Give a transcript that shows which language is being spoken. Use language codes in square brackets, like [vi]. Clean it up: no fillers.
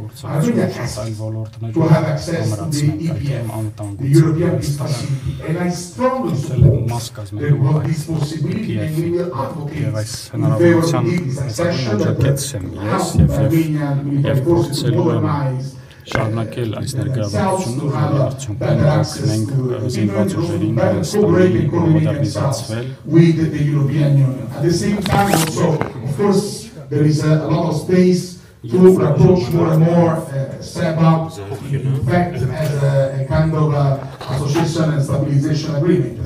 [en] Armenia has to have access to the EPF, the European Peace Facility, and I strongly support this possibility, and we will advocate in favor of this accession that help Armenian military forces to modernize [hy] շարունակել այս ներկայացումը արդյունքում կօգնենք զինված ուժերին Հայաստանի մոդեռնիզացվել [en] with the European Union. At the same time also, of course, there is a lot of space to approach more and more SEPA, in fact, as a kind of association and stabilization agreement.